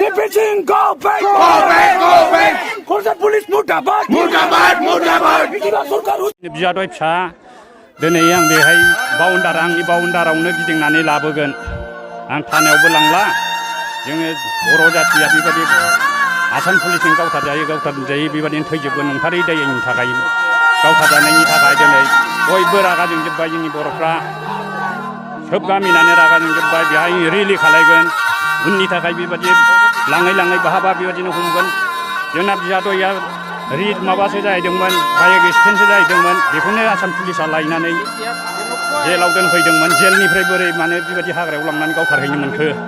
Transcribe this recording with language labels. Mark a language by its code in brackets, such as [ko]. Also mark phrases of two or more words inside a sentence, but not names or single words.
[en] Beijing, go back! Go back! Go back! [brx] Kordon police murdabat! Murdabat! Murdabat! Bidiba सरकार बिजादय फिसा दिनै आं बेहाय आंनि बाउन्डारावनो गिदिंनानै लाबोगोन आं थानायावबो लांला जोङो बर' जाथिया बेबायदि आसाम पुलिसजों गावथारजायो बेबायदिनो थैजोबगोन नंथारै दायनि थाखाय गावथारजानायनि थाखाय दिनै बयबो रागा जोंजोब्बाय जोंनि बर'फ्रा सोब गामिनानो रागा जोंजोब्बाय बेहाय रेलि खालायगोन उननि थाखाय बेबायदि लाङै बहाबा बेबायदिनो हमगोन जोंना बिजादया माबासो जाहैदोंमोन [en] bike accident [brx] जाहैदोंमोन बेखौनो आसाम पुलिसा लायनानै जेलाव दोनफैदोंमोन जेलनिफ्राय बोरै माने बेबायदि हाग्रायाव लांनानै गावथारहैनो मोनखो